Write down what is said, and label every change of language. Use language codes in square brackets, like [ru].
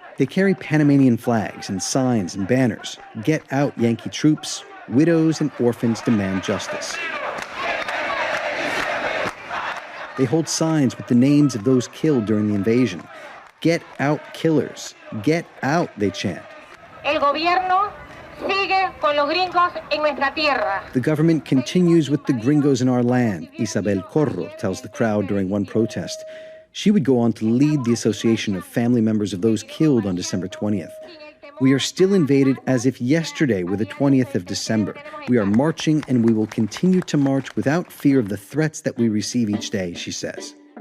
[en] They carry Panamanian flags and signs and banners. Get out, Yankee troops. Widows and orphans demand justice. They hold signs with the names of those killed during the invasion. Get out, killers. Get out, they chant. [es] El gobierno sigue con los gringos en nuestra tierra. [en] The government continues with the gringos in our land, Isabel Corro tells the crowd during one protest. She would go on to lead the association of family members of those killed on December 20th. We are still invaded as if yesterday were the 20th of December. We are marching and we will continue to march without fear of the threats that we receive each day, she says.